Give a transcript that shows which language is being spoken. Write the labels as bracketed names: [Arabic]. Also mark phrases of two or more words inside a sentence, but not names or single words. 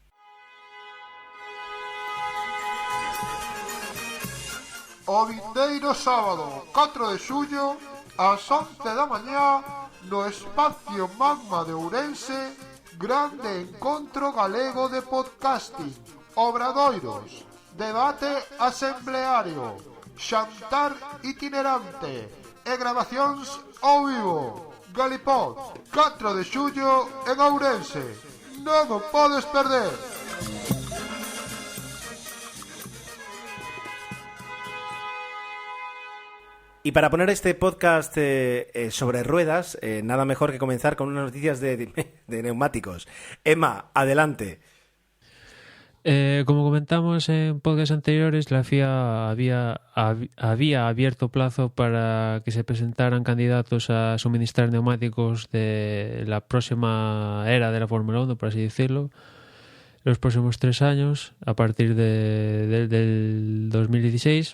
[Galician] O vindeiro sábado 4 de xullo ás 11 da mañá no espacio Magma de Ourense, grande encontro galego de podcasting, obradoiros, debate asembleario, xantar itinerante e grabacións ao vivo. Galipod, 4 de xullo en Ourense. Non o podes perder. [Spanish] Y para poner este podcast sobre ruedas, nada mejor que comenzar con unas noticias de neumáticos. Emma, adelante. Como comentamos en podcasts anteriores, la FIA había abierto plazo para que se presentaran candidatos a suministrar neumáticos de la próxima era de la Fórmula 1, por así decirlo, los próximos 3 años, a partir del 2016.